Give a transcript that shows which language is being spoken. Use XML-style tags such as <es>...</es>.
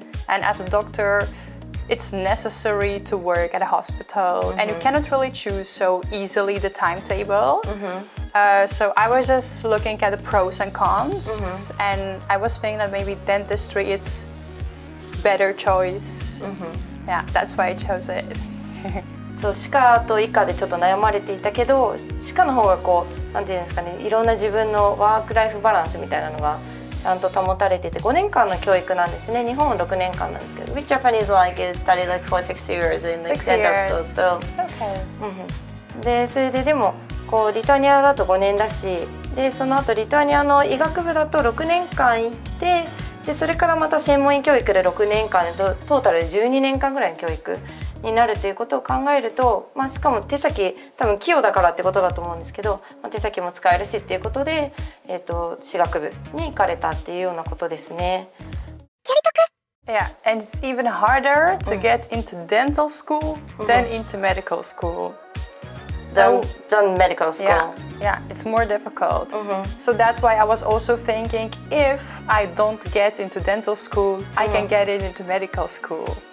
<en>And as a doctor, it's necessary to work at a hospital, and you cannot really choose so easily the timetable. So I was just looking at the pros and cons, and I was thinking that maybe dentistry is better choice. Yeah, that's why I chose it.</en> <ja>そう、歯科と医科でちょっと悩まれていたけど、歯科の方がこうなんていうんですかね、いろんな自分のワークライフバランスみたいなのがちゃんと保たれてて、5年間の教育なんですね。日本は6年間なんですけど、</ja> <en>Which Japanese like is study like for 6 years in like dental school. So, Okay.</en> <ja>でそれででもこうリトアニアだと5年だし、でその後リトアニアの医学部だと6年間行って、でそれからまた専門医教育で6年間でトータルで12年間ぐらいの教育になるということを考えると、しかも手先多分器用だからってことだと思うんですけど、手先も使えるしっていうことで、歯学部に行かれたっていうようなことですね。</ja> <en>Yeah, and it's even harder to get into dental school than into medical school. Done medical school. Yeah, it's more difficult. So that's why I was also thinking, if I don't get into dental school, I can get into medical school.</en>